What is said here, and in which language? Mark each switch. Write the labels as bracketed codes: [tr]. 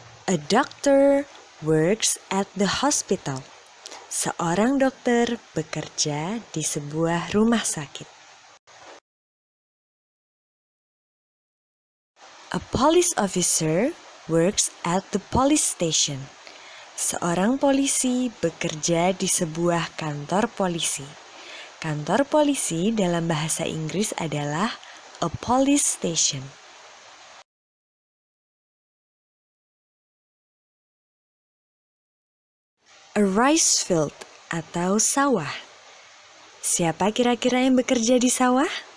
[en] A doctor works at the hospital. [id] Seorang dokter bekerja di sebuah rumah sakit. [en] A police officer works at the police station. [id] Seorang polisi bekerja di sebuah kantor polisi. Kantor polisi dalam bahasa Inggris adalah [en] a police station. A rice field [id] atau sawah. Siapa kira-kira yang bekerja di sawah?